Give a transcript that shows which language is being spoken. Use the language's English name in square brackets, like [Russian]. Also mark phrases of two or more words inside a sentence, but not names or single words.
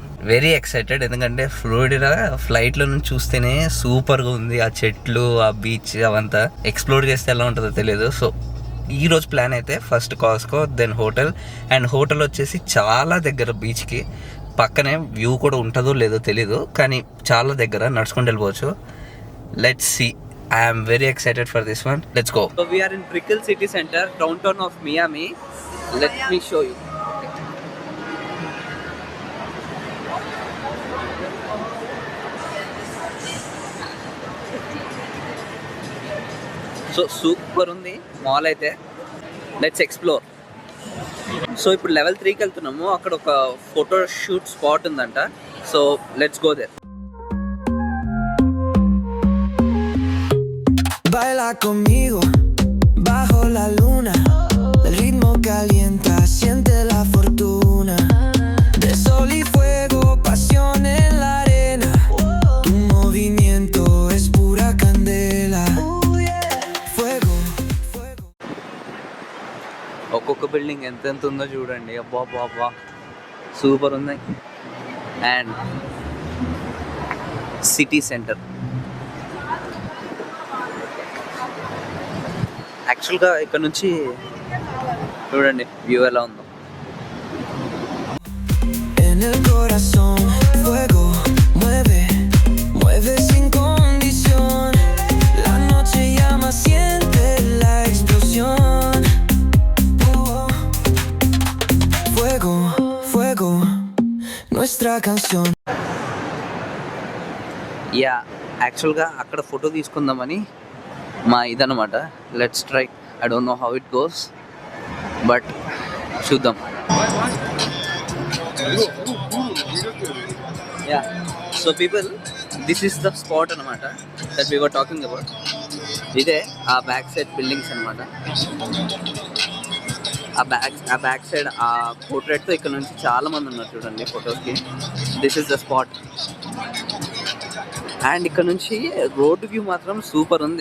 [English] very excited [Telugu] ఎందుకంటే ఫ్లోరిడా ఫ్లైట్ లో నుంచి చూస్తేనే సూపర్ గా ఉంది. ఆ చెట్లు, ఆ బీచ్ అవంతా ఎక్స్ప్లోర్ చేస్తే ఎలా ఉంటుందో తెలియదు. సో ఈ రోజు ప్లాన్ అయితే [English] first Costco, then hotel. and hotel [Telugu] వచ్చేసి చాలా దగ్గర బీచ్కి పక్కనే. వ్యూ కూడా ఉంటుందో లేదో తెలీదు కానీ చాలా దగ్గర, నడుచుకుంటూ వెళ్ళిపోవచ్చు. [English] Let's see. I'm very excited for this one. Let's go. So we're in Brickell City Centre, downtown of Miami. Let me show you. So super ఉంది మాల్ అయితే. Let's explore. [Telugu] సో ఇప్పుడు లెవెల్ 3కి వెళ్తున్నాము. అక్కడ ఒక [English] photo shoot spot [Telugu] ఉందంట. [English] So let's go there. [Spanish] Baila conmigo bajo la luna. El ritmo calienta, siente la fortuna. De sol y fuego, pasión en la arena. Tu movimiento es pura candela. Fuego, fuego. [Telugu] ఒక్కొక్క బిల్డింగ్ ఎంత ఉందో చూడండి. అబ్బా బాబా సూపర్ ఉంది. అండ్ సిటీ సెంటర్ యాక్చువల్గా ఇక్కడ నుంచి చూడండి వ్యూ ఎలా ఉందో. [Spanish] En el corazón, fuego, mueve, mueve sin condición. La noche llama, siente la explosión. Fuego, fuego, nuestra canción. [Telugu] యా యాక్చువల్గా అక్కడ ఫోటో తీసుకుందామని మా ఇదనమాట. [English] Let's try. I don't know how it goes but చూద్దాం. Yeah so people, this is the spot అనమాట that we were talking about. [Telugu] ఇదే ఆ [English] back side buildings [Telugu] అనమాట. ఆ [English] back side [Telugu] ఆ పోర్ట్రేట్తో ఇక్కడ నుంచి చాలా మంది ఉన్నారు చూడండి ఫొటోస్కి. [English] This is the spot. [Telugu] అండ్ ఇక్కడ నుంచి [English] road view [Telugu] మాత్రం సూపర్ ఉంది.